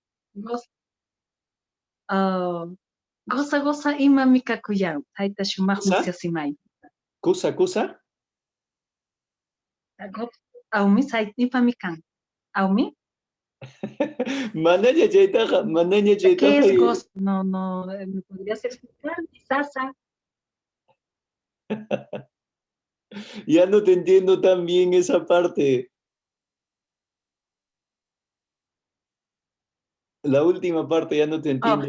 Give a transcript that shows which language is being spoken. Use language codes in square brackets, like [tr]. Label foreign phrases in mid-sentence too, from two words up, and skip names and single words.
[qu] Goza imami kakuyan, hayta shumaq musyasimay. Kusa? Awmi sayta imami kan. Awmi? Manaña chaytaqa. [es] ¿Qué es goza? No, ¿me podrías explicar? Sasa. Ya no te entiendo tan bien esa parte. La última parte ya no te entiendo